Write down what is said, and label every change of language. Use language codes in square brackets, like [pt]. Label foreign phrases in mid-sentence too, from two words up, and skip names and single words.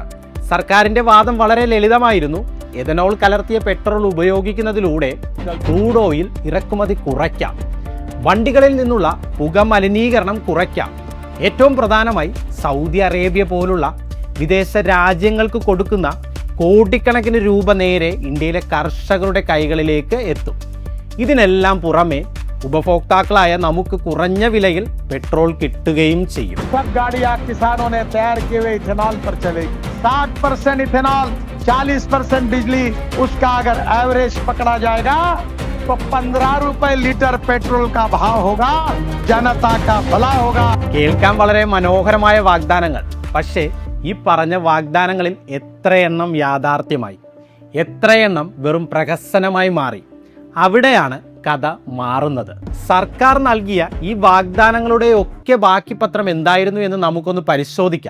[ml] സർക്കാരിൻ്റെ വാദം വളരെ ലളിതമായിരുന്നു. എഥനോൾ കലർത്തിയ പെട്രോൾ ഉപയോഗിക്കുന്നതിലൂടെ [en] crude oil [ml] ഇറക്കുമതി കുറയ്ക്കാം, വണ്ടികളിൽ നിന്നുള്ള പുക മലിനീകരണം കുറയ്ക്കാം, ഏറ്റവും പ്രധാനമായി സൗദി അറേബ്യ പോലുള്ള വിദേശ രാജ്യങ്ങൾക്ക് കൊടുക്കുന്ന കോടിക്കണക്കിന് രൂപ നേരെ ഇന്ത്യയിലെ കർഷകരുടെ കൈകളിലേക്ക് എത്തും. ഇതിനെല്ലാം പുറമെ ഉപഭോക്താക്കളായ നമുക്ക് കുറഞ്ഞ വിലയിൽ പെട്രോൾ കിട്ടുകയും ചെയ്യും. [hi] 60% इथेनॉल, 40% बिजली, उसका अगर एवरेज पकड़ा जाएगा तो 15 रुपए लीटर पेट्रोल का भाव होगा. जनता का भला होगा. [ml] കേൾക്കാൻ വളരെ മനോഹരമായ വാഗ്ദാനങ്ങൾ. പക്ഷേ ഈ പറഞ്ഞ വാഗ്ദാനങ്ങളിൽ എത്രയെണ്ണം യാഥാർത്ഥ്യമായി, എത്രയെണ്ണം വെറും പ്രഹസനമായി മാറി? അവിടെയാണ് കഥ മാറുന്നത്. സർക്കാർ നൽകിയ ഈ വാഗ്ദാനങ്ങളുടെ ഒക്കെ ബാക്കി പത്രം എന്തായിരുന്നു എന്ന് നമുക്കൊന്ന് പരിശോധിക്കാം.